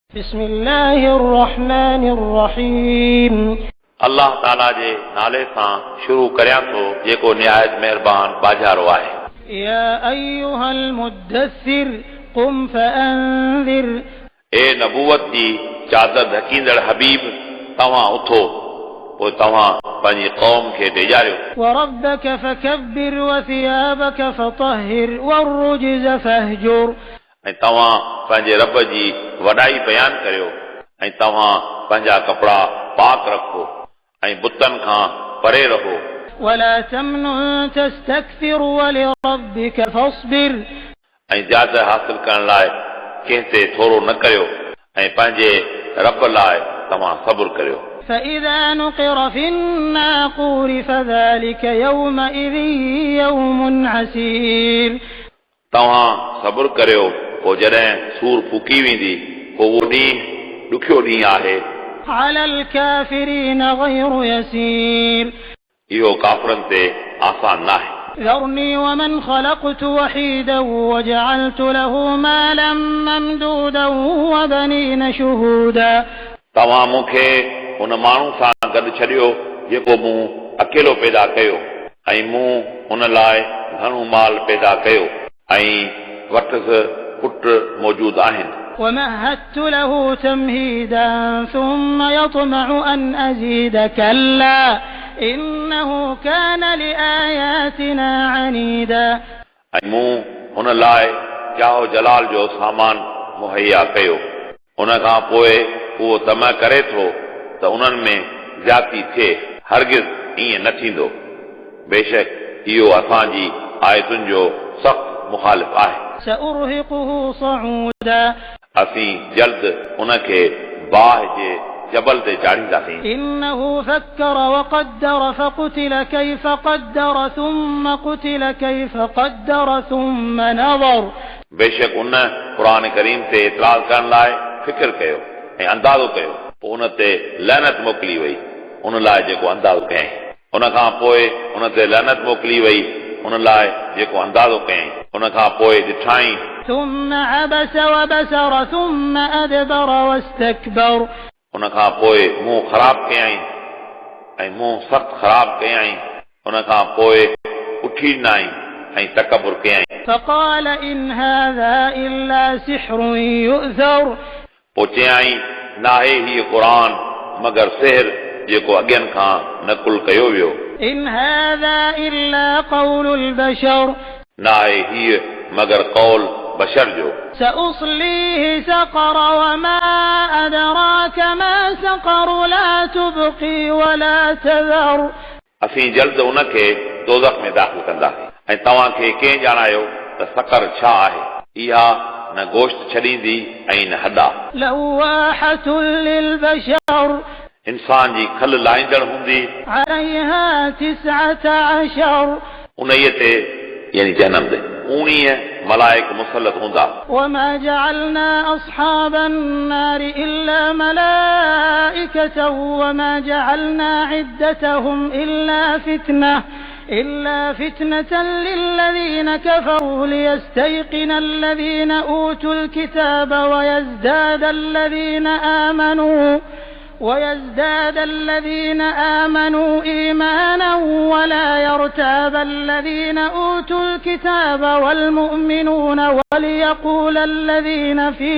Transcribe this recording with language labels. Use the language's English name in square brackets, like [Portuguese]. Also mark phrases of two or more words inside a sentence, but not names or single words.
[Arabic] بسم الله الرحمن الرحيم [Sindhi] अल्लाह ताला जे नाले सां शुरू करियां थो जेको निहायत महिरबान बाजारो आहे। [Arabic] يا أيها المدثر قم فأنذر [Sindhi] ए नबूवत जी चादर ढकींदड़ हबीब तव्हां उथो पोइ तव्हां पंहिंजी क़ौम खे ॾेजारियो। [Arabic] وربك فكبر وثيابك فطهر والرجز فاهجر [Sindhi] ऐं तव्हां पंहिंजे रब जी वॾाई बयान करियो ऐं तव्हां पंहिंजा कपिड़ा पाक रखो ऐं बुतनि खां परे रहो। [Arabic] ولا تمنن تستكثر ولربك فاصبر [Sindhi] ऐं ज्यादा हासिल करण लाइ कंहिं ते थोरो न करियो ऐं पंहिंजे रब लाइ तव्हां सब्र करियो। [Arabic] فإذا نقر في الناقور فذلك يومئذ يوم عسير [Sindhi] तव्हां सब्र करियो पोइ जॾहिं सूर फूकी वेंदी पोइ उहो ॾींहुं ॾुखियो ॾींहुं आहे। [Arabic] على الكافرين غير يسير [Sindhi] इहो काफ़रनि ते आसान नाहे। [Arabic] ذرني ومن خلقت وحيدا وجعلت له مالا ممدودا وبنين شهودا [Sindhi] तव्हां मूंखे हुन माण्हू सां गॾु छॾियो जेको मूं अकेलो पैदा कयो ऐं मूं हुन लाइ घणो माल पैदा कयो ऐं वटि पुट मौजूद आहिनि। [Arabic] ومهدت له تمهيدا ثم يطمع أن أزيد كلا إنه كان لآياتنا عنيدا [Sindhi] ऐं मूं हुन लाइ जाहो जलाल जो सामान मुहैया कयो हुन खां पोइ उहो तमा करे थो त उन्हनि में ज़्यादती थिए। हरगिज़ ईअं न थींदो। बेशक इहो असांजी आयतुनि जो सख़्त मुखालिफ़ आहे। [Arabic] سأرهقه صعودا [Sindhi] असीं जल्द उनखे बाहि जे जबल ते चाढ़ींदासीं। [Arabic] إنه فكر وقدر فقتل كيف قدر ثم قتل كيف قدر ثم نظر [Sindhi] बेशक उन क़ुरान करीम ते इतराज़ करण लाइ फिक्र कयो ऐं अंदाज़ो कयो पोइ उन ते लहनत मोकिली वई उन लाइ जेको अंदाज़ो कयईं। उन खां पोइ उन ते लहनत मोकिली वई उन लाइ जेको अंदाज़ो कयईं। उन खां पोइ ॾिठाई [Arabic] ثم عبس وبسر ثم أدبر واستكبر [Sindhi] उन खां पोइ मुंहुं ख़राब कयईं ऐं मुंहुं सख़्त ख़राब कयईं। उन खां पोइ उठी नाई ऐं तकबुर कयईं। [Arabic] فقال إن هذا إلا سحر يؤثر [Sindhi] पोइ चयईं नाहे हीअ क़ुरान मगर सिहर जेको अॻियनि खां नकुल कयो वियो। [Arabic] إن هذا إلا قول البشر [Sindhi] नाहे हीअ मगर कौल बशर जो। [Arabic] سأصليه سقر وما أدراك ما سقر لا تبقي ولا تذر [Sindhi] असीं जल्द उनखे दोज़ख में दाख़िल कंदासीं ऐं तव्हांखे कंहिं ॼाणायो त सकर छा आहे। इहा न गोश्त छॾींदी ऐं न हॾा। [Arabic] لواحة للبشر [Sindhi] इंसान जी खल लाहींदड़ हूंदी। [Arabic] عليها 19 [Sindhi] उन्हीअ ते यानी जहन्नम ते 19 मलाइक मुसलत हूंदा। [Arabic] وما جعلنا أصحاب النار إلا ملائكة وما جعلنا عدتهم إلا فتنة للذين كفروا ليستيقن الذين أوتوا الكتاب ويزداد الذين آمنوا إيمانا ولا يرتاب الذين أوتوا الكتاب والمؤمنون وليقول الذين